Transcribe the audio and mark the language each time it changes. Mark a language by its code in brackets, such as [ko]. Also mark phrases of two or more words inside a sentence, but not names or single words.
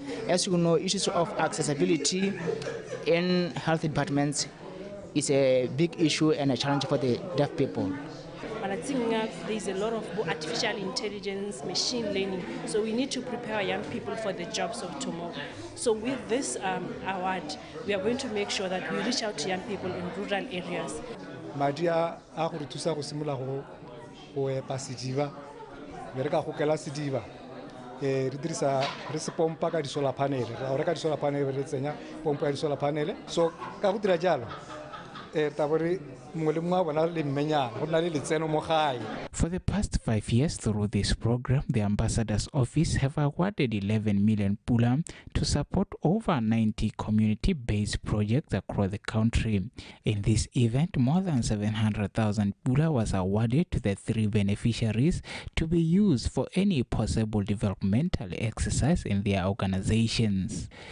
[en] As you know, issues of accessibility in health departments is a big issue and a challenge for the deaf people. But I think there's a lot of artificial intelligence, machine learning, so we need to prepare young people for the jobs of tomorrow. So with this award, we are going to make sure that we reach out to young people in rural areas. [tn] Madia a go thusa go simolola go epa sediba be re ka go kela sediba re dirisa re se pompa ka di [en] solar panel [tn] ra reka di [en] solar panel [tn] re tsenya pompa ya di [en] solar panel, [tn] so ka go dira jalo [en] For the past 5 years through this program, the Ambassador's Office have awarded 11 million pula to support over 90 community-based projects across the country. In this event, more than 700,000 pula was awarded to the 3 beneficiaries to be used for any possible developmental exercise in their organizations.